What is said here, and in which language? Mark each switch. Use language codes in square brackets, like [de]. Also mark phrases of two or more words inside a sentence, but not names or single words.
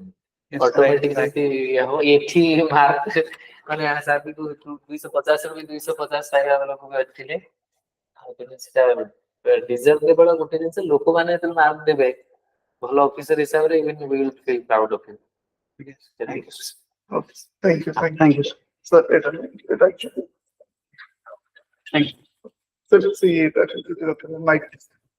[en] Yes, [or] ଅଟୋମେଟିକ [en] right, right. [or] ଯେମିତି ହବ ଏଠି ମାର୍କ ମାନେ ସାର୍ ବି 250 ରୁ ବି 250 ପାଇବା ଲୋକ ବି ଥିଲେ ଆଉ କିନ୍ତୁ ସେଟା ଡିଜର୍ଭ କେବଳ ଗୋଟେ ଜିନିଷ ଲୋକମାନେ ଯେତେବେଳେ ମାର୍କ ଦେବେ ଭଲ ଅଫିସର ହିସାବରେ [en] even we will feel proud of him. Yes, Thank you. Okay. Thank you. thank you, sir. Sir, it actually. Thank you. So let's see it actually. Mic.